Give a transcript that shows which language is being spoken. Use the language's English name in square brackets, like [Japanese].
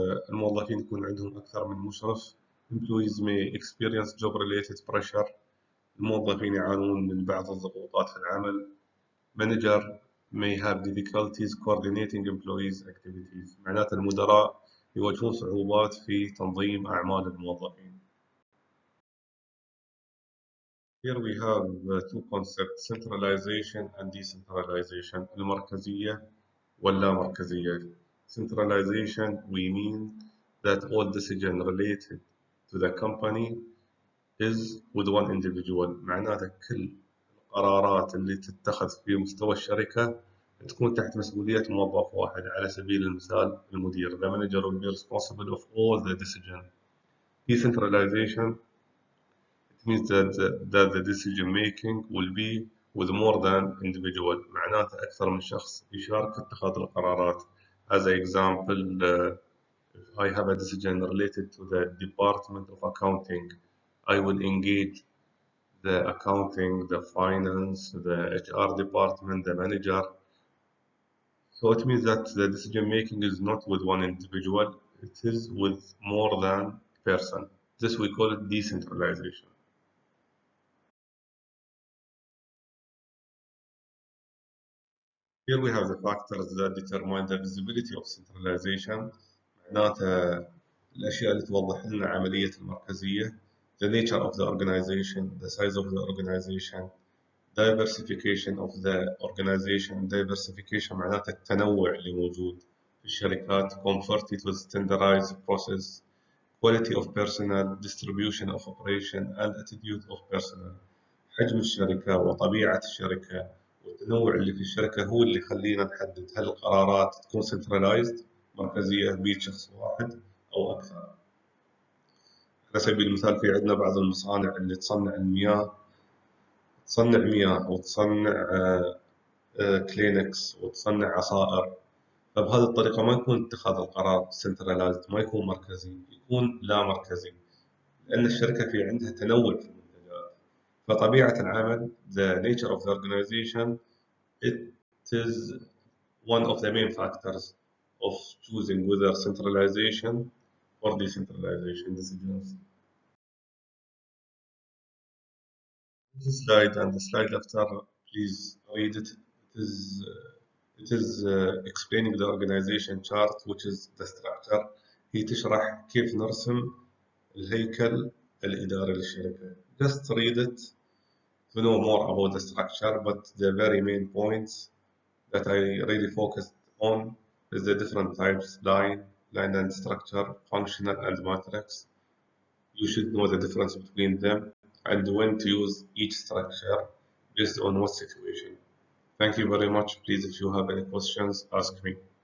[Arabic] الموظفين يكون عندهم أكثر من مشرف. [English] Employees may experience job-related pressure. [Arabic] الموظفين يعانون من بعض الضغوطات في العمل. [English] Manager may have difficulties coordinating employees' activities. [Arabic] معناته المدراء يواجهون صعوبات في تنظيم أعمال الموظفين. [English] Here we have two concepts, centralization and decentralization. [Arabic] المركزية واللامركزية. [English] Centralization, we mean that all decision related to the company is with one individual. [Arabic] معناته كل القرارات اللي تتخذ في مستوى الشركة تكون تحت مسؤولية موظف واحد. على سبيل المثال المدير. [English] The manager will be responsible of all the decision. Decentralization, it means that the decision making will be with more than individual. [Arabic] معناته أكثر من شخص يشارك في اتخاذ القرارات. [English] As an example, if I have a decision related to the Department of Accounting, I will engage the accounting, the finance, the HR department, the manager. So it means that the decision making is not with one individual, it is with more than person. This we call it decentralization. Here we have the factors that determine the visibility of centralization. [Arabic] معناتها الأشياء اللي توضح لنا عملية المركزية. [English] The nature of the organization, the size of the organization, diversification of the organization. [Arabic] Diversification معناتها التنوع اللي موجود في الشركات. [English] Comfort it with standardized process. Quality of personnel, distribution of operation and attitude of personnel. [Arabic] حجم الشركة وطبيعة الشركة والتنوع اللي في الشركة هو اللي يخلينا نحدد هل القرارات تكون centralized مركزية بيد شخص واحد أو أكثر. على سبيل المثال في عندنا بعض المصانع اللي تصنع المياه، تصنع مياه وتصنع كلينكس وتصنع عصائر. فبهذه الطريقة ما يكون اتخاذ القرار centralized، ما يكون مركزي، يكون لا مركزي، لأن الشركة في عندها تنوع في المنتجات. فطبيعة العمل [English] the nature of the organization it is one of the main factors of choosing whether centralization or decentralization decisions. This slide and the slide after, please read it. It is explaining the organization chart, which is the structure. [Arabic] هي تشرح كيف نرسم الهيكل الإداري للشركة. [English] Just read it to know more about the structure, but the very main points that I really focused on is the different types: line and structure, functional and matrix. You should know the difference between them and when to use each structure based on what situation. Thank you very much. Please, if you have any questions, ask me.